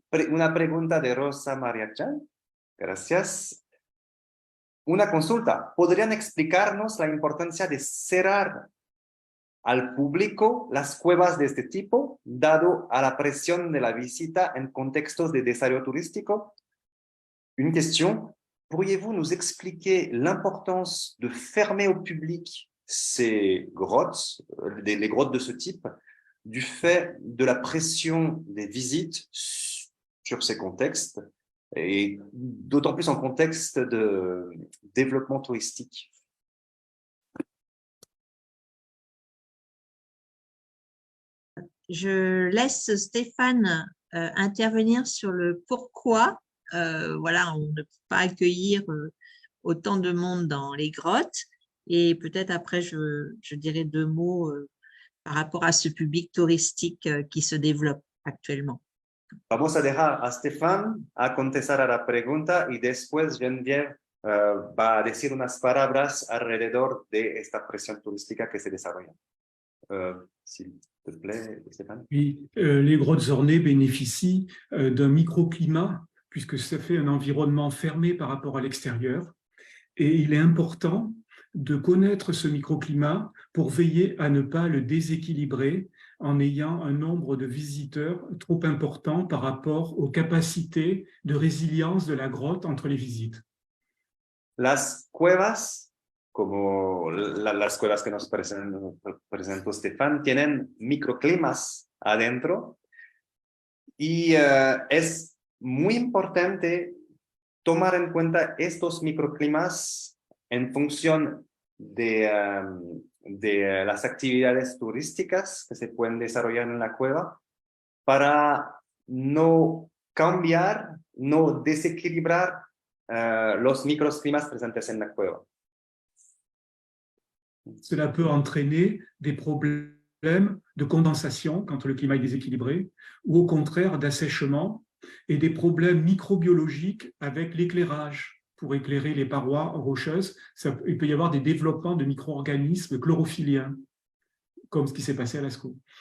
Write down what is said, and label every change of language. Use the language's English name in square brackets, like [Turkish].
[Spanish] Una pregunta de Rosa María Chan. Gracias. Una consulta. ¿Podrían explicarnos la importancia de cerrar al público las cuevas de este tipo, dado a la presión de la visita en contextos de desarrollo turístico? [French] Une question. Pourriez-vous nous expliquer l'importance de fermer au public ces grottes, les grottes de ce type, du fait de la pression des visites sur ces contextes, et d'autant plus en contexte de développement touristique. Je laisse Stéphane intervenir sur le pourquoi. Voilà, on ne peut pas accueillir autant de monde dans les grottes. Et peut-être après, je dirai 2 mots par rapport à ce public touristique qui se développe actuellement. [Spanish] Vamos a dejar a Stefan a contestar a la pregunta y después Geneviève va a decir unas palabras alrededor de esta presión turística que se desarrolla. [French] S'il te plaît, Stéphane. Oui, les grottes ornées bénéficient d'un microclimat puisque ça fait un environnement fermé par rapport à l'extérieur. Et il est important de connaître ce microclimat pour veiller à ne pas le déséquilibrer en ayant un nombre de visiteurs trop important par rapport aux capacités de résilience de la grotte entre les visites. [Spanish] Las cuevas, como las cuevas que nos presentó Stefan, tienen microclimas adentro y es muy importante tomar en cuenta estos microclimas en función de las actividades turísticas que se pueden desarrollar en la cueva para no cambiar, no desequilibrar los microclimas presentes en la cueva. [French] Cela peut entraîner des problèmes de condensation quand le climat est déséquilibré ou au contraire d'assèchement et des problèmes microbiologiques avec l'éclairage. Pour éclairer les parois rocheuses, il peut y avoir des développements de micro-organismes chlorophylliens, comme ce qui s'est passé à Lascaux.